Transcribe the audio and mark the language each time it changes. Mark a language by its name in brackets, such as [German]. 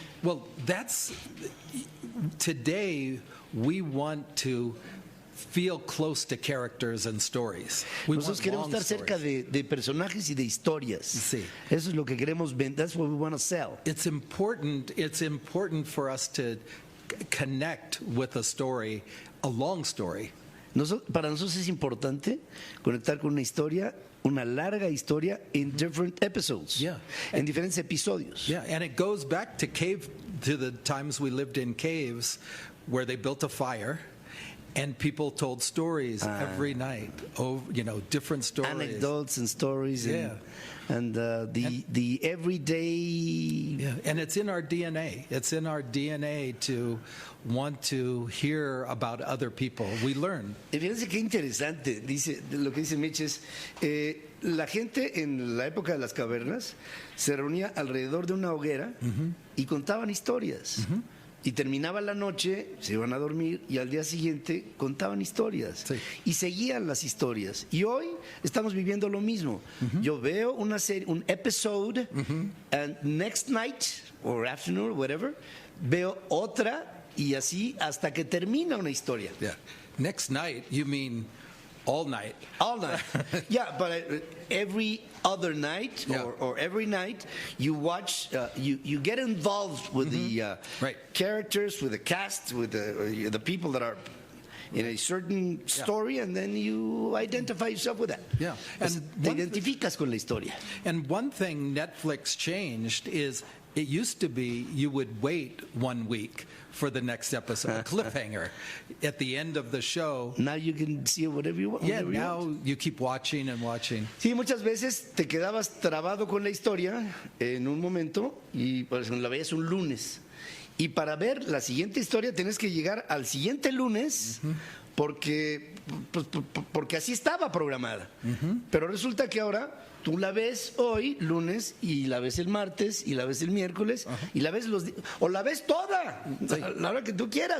[English] Well, today we want to feel close to characters and stories. [Spanish] Nosotros queremos estar cerca de personajes y de historias. Sí. Eso es lo que queremos vender. [English] That's what we want to sell. It's important for us to connect with a story, a long story. [Spanish] Para nosotros es importante conectar con una historia, una larga historia [English] in different episodes. Yeah. [Spanish] En diferentes episodios. [English] Yeah, and it goes back to the times we lived in caves where they built a fire and people told stories every night. Oh, different stories. Anecdotes and stories. Yeah. And the everyday. Yeah, and it's in our DNA. It's in our DNA to want to hear about other people. We learn. [Spanish] Y fíjense qué interesante. Lo que dice Mitch es, la gente en la época de las cavernas se reunía alrededor de una hoguera y contaban historias. Y terminaba la noche, se iban a dormir y al día siguiente contaban historias. Sí. Y seguían las historias. Y hoy estamos viviendo lo mismo. Yo veo una serie, un [English] episode, and next night or afternoon, whatever, [Spanish] veo otra y así hasta que termina una historia. [English] Yeah. Next night, you mean all night. All night. Yeah, but every other night or every night you watch, you get involved with the characters, with the cast, with the people that are in a certain story, and then you identify yourself with that. Yeah. And [Spanish] te identificas con la historia. [English] And one thing Netflix changed is it used to be you would wait 1 week for the next episode, a cliffhanger at the end of the show. Now you can see whatever you want. Yeah, now you keep watching and watching. [Spanish] Sí, muchas veces te quedabas trabado con la historia en un momento y por ejemplo la veías un lunes Y para ver la siguiente historia tienes que llegar al siguiente lunes porque así estaba programada. Pero resulta que ahora tú la ves hoy, lunes, y la ves el martes, y la ves el miércoles, y la ves o la ves toda, la hora que tú quieras.